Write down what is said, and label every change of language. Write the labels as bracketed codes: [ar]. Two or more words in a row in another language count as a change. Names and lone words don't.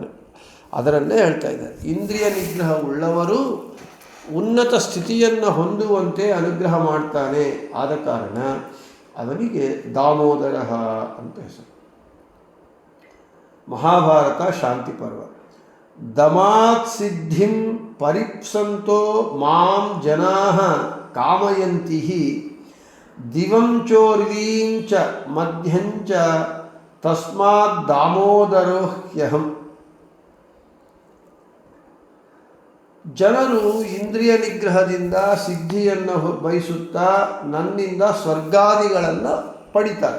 [kn] ಅದರನ್ನೇ ಹೇಳ್ತಾ ಇದ್ದಾರೆ, ಇಂದ್ರಿಯ ನಿಗ್ರಹ ಉಳ್ಳವರು ಉನ್ನತ ಸ್ಥಿತಿಯನ್ನು ಹೊಂದುವಂತೆ ಅನುಗ್ರಹ ಮಾಡ್ತಾನೆ. ಆದ ಕಾರಣ ಅವನಿಗೆ ದಾಮೋದರ ಅಂತ ಹೆಸರು. [sa] ಮಹಾಭಾರತ ಶಾಂತಿ ಪರ್ವ. ದಮಾತ್ ಸಿದ್ಧಿಂ ಪರಿಪ್ಸಂತೋ ಮಾಂ ಜನಾಃ ಕಾಮಯಂತಿ ದಿವಂ ಚೋರ್ವೀಂಚ ಮಧ್ಯಂಚ ತಸ್ಮಾತ್ ದಾಮೋದರೋ ಹ್ಯಹಂ. [kn] ಜನರು ಇಂದ್ರಿಯ ನಿಗ್ರಹದಿಂದ ಸಿದ್ಧಿಯನ್ನು ಬಯಸುತ್ತಾ ನನ್ನಿಂದ ಸ್ವರ್ಗಾದಿಗಳನ್ನು ಪಡಿತಾರೆ.